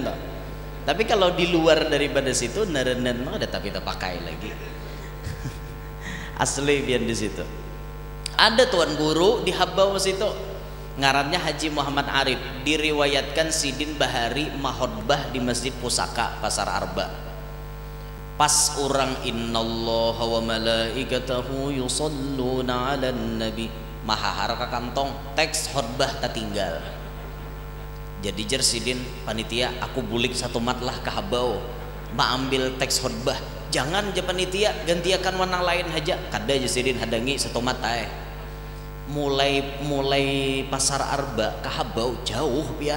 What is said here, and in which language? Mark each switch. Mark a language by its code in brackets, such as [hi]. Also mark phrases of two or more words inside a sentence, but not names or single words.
[bjn] Tapi kalau di luar daripada situ neren-neren ada tapi tak pakai lagi. Asli biar di situ. Ada tuan guru di Habau situ, ngarannya Haji Muhammad Arif, diriwayatkan Sidin Bahari mahotbah di Masjid Pusaka Pasar Arba. Pas orang [ar] إن الله وملائكته يصلون على النبي, [bjn] mahahar ka kantong teks khotbah tak tinggal. Jadi jer Sidin panitia aku bulik satu matlah ke Habau, ma ambil teks khotbah. Jangan je panitia gantiakan warna lain aja. Kada je Sidin hadangi satu mata mulai Pasar Arba ke Habau jauh pian.